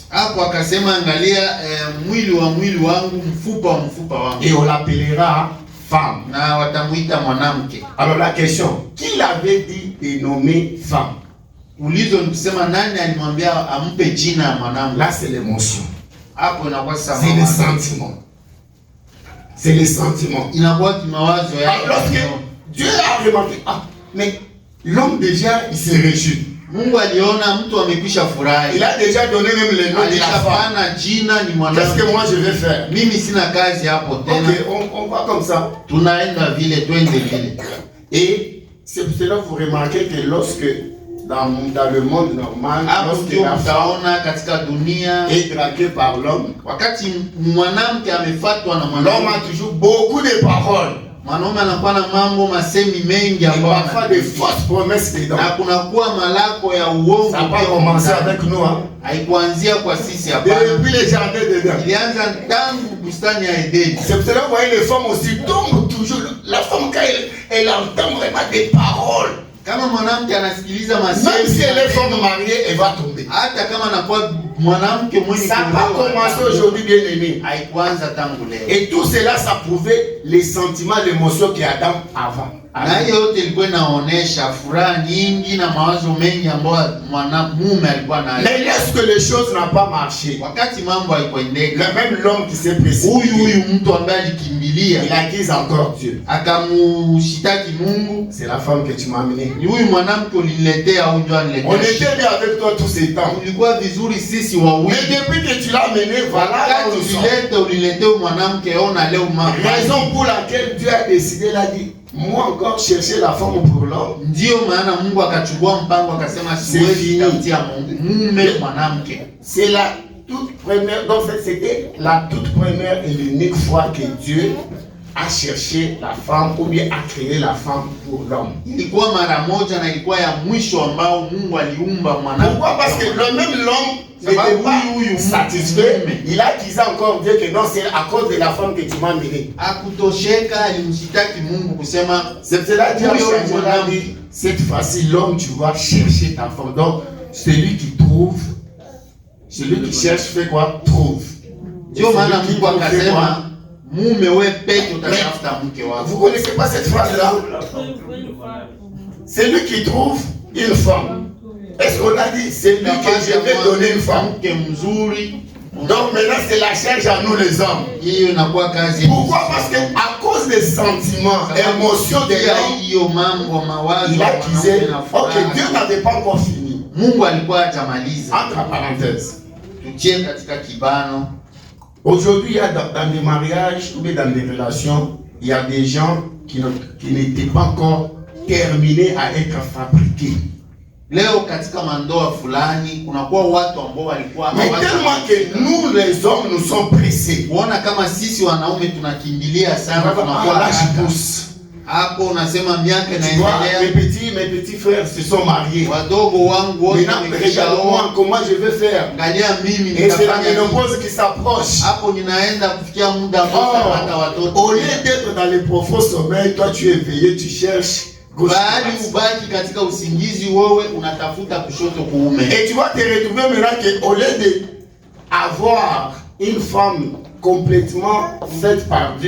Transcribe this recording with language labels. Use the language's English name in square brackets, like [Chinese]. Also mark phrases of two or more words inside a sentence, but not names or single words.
[Swahili] hapo akasema angalia, mwili wa mwili wangu, mfupa wa mfupa wangu, [French] Et on l'appellera femme. [Swahili] na watamuita mwanamke. [French] Alors la question, qui l'avait dit de nommer femme? [Swahili] Ulizo ni kusema nani alimwambia ampe jina ya mwanamke? [French] Là, c'est l'émotion. [Swahili] Hapo inakuwa sasa [French] C'est le [Swahili] mawazo. [French] sentiment. C'est le sentiment. [Swahili] Inakuwa kimawazo [French] Alors, lorsque [Swahili] yake. [French] Dieu a remarqué, ah, mais l'homme déjà, il s'est réjoui. [Swahili] Mungu aliona mtu amekwisha furahi. [French] Il a déjà donné même le nom de la femme. [Swahili] Alishapana jina ni [French] Qu'est-ce [Swahili] mwanamke. [French] que moi je vais faire? [Swahili] Mimi sina kazi hapo tena. [French] Ok, on va comme ça. [Swahili] Tunaenda vile, twende vile. [French] Et c'est pour cela que vous remarquez que lorsque dans le monde normal, [Swahili] Hapo [French] lorsque [Swahili] ndio [French] la femme [Swahili] mtaona katika dunia, [French] est draguée par l'homme, [Swahili] wakati mwanamke amefatwa na [French] l'homme [Swahili] mwanaume, [French] a toujours beaucoup de paroles. [Swahili] mwanaume anakuwa na mambo masemi mengi [French] Et [Swahili] ambayo [French] parfois des fausses promesses dedans. [Swahili] na kunakuwa malako ya uongo. [French] Ça n'a pas commencé avec nous. Hein. [Swahili] Haikuanzia kwa sisi hapana. [French] Depuis les jardins d'Éden. [Swahili] Ilianza tangu bustani ya Edeni. [French] C'est pour cela que vous voyez les femmes aussi tombent toujours. La femme, quand elle entend vraiment des paroles, [Swahili] Kama mwanamke anasikiliza [French] même si [Swahili] masemi, [French] elle est femme mariée, elle va tomber. [Swahili] hata kama anakuwa mwanamke mwenye [French] Ça n'a pas commencé aujourd'hui, bien aimé. [Swahili] haikuanza tangu leo. [French] Et tout cela, ça prouvait les sentiments, l'émotion qu'Adam avait. [Swahili] Na hiyo yote ilikuwa inaonesha furaha nyingi na mawazo mengi ambayo mwanamume alikuwa nayo. [French] Mais lorsque les choses n'ont pas marché, [Swahili] Wakati mambo haikuendeka, [French] même l'homme qui s'est précipité, [Swahili] huyu mtu ambaye alikimbilia [French] il accuse encore Dieu. [Swahili] akamushitaki Mungu, [French] C'est la femme que tu m'as amenée. [Swahili] ni huyu mwanamke uliniletea au ndio [French] On [Swahili] aniletea? [French] était bien avec toi tous ces temps. [Swahili] Ulikuwa vizuri sisi [French] Mais [Swahili] wawili. [French] depuis que tu l'as amené, voilà là où [Swahili] Wakati [French] nous sommes. [Swahili] uliletea huyu mwanamke, ona leo mambo. [French] Raison pour laquelle Dieu a décidé, il a dit, moi encore chercher la femme pour l'homme. [Swahili] Ndio maana Mungu akachukua mpango akasema siwezi tafutia mume mwanamke. [French] C'est la toute première, donc c'était la toute première et l'unique fois que Dieu a cherché la femme ou bien a créé la femme pour l'homme. [Swahili] Ilikuwa mara moja na ilikuwa ya mwisho ambao Mungu aliumba mwanamke. [French] Pourquoi? Parce que même l'homme Ça va, n'était pas oui, satisfait. oui. Il a accusé encore Dieu que non, c'est à cause de la femme que tu m'as amenée. [Swahili] Akutosheka, alimshitaki Mungu kusema [French] C'est cela Dieu a [Swahili] huyo [French] changé, il a [Swahili] mwanamke. [French] dit, cette fois-ci, l'homme, tu vas chercher ta femme. Donc, celui qui trouve, celui qui cherche fait quoi? Trouve. [Swahili] Ndio maana [French] Celui qui [Swahili] Mungu [French] trouve fait quoi? [Swahili] akasema mume we peke utatafuta mke wako. [French] Vous connaissez pas cette phrase-là? Celui qui trouve une femme. Est-ce qu'on a dit, c'est lui que je vais donner une femme? [Swahili] Mke mzuri. [French] Donc maintenant, c'est la charge à nous les hommes. [Swahili] Hiyo inakuwa kazi. [French] Pourquoi? Parce que à cause des sentiments, émotions de [Swahili] ya [French] l'homme, [Swahili] hiyo mambo mawazo [French] il a [Swahili] ya [French] accusé. [Swahili] mwanamke na [French] Ok, [Swahili] furaha. [French] Dieu n'avait pas encore fini. [Swahili] Mungu alikuwa hajamaliza. [French] Entre parenthèses. [Swahili] Tutie katika kibano. [French] Aujourd'hui, il y a dans des mariages ou bien dans des relations, il y a des gens qui n'étaient pas encore terminés à être fabriqués. [Swahili] Leo katika mandoa fulani kunakuwa watu ambao walikuwa [French] Mais tellement que nous, les hommes, nous sommes pressés. [Swahili] kuona kama sisi wanaume tunakimbilia sana, tunakuwa [French] Là, je [Swahili] haraka. [French] pousse. [Swahili] Hapo unasema miaka [French] Tu vois, [Swahili] inaendelea. [French] mes petits frères se sont mariés. [Swahili] Wadogo wangu wote [French] Maintenant, regarde-moi [Swahili] wamekishaoa. [French] comment je vais faire. [Swahili] Angalia mimi [French] Et c'est la [Swahili] nitafanya nini. [French] ménopause qui s'approche. [Swahili] Hapo ninaenda kufikia muda ambao nitapata [French] Au [Swahili] watoto. [French] lieu d'être dans le profond sommeil, toi tu es éveillé, tu cherches gauche. [Swahili] Bali ubaki katika usingizi, wewe unatafuta kushoto kuume. [French] Et tu vas te retrouver maintenant qu'au lieu d'avoir une femme complètement faite par Dieu,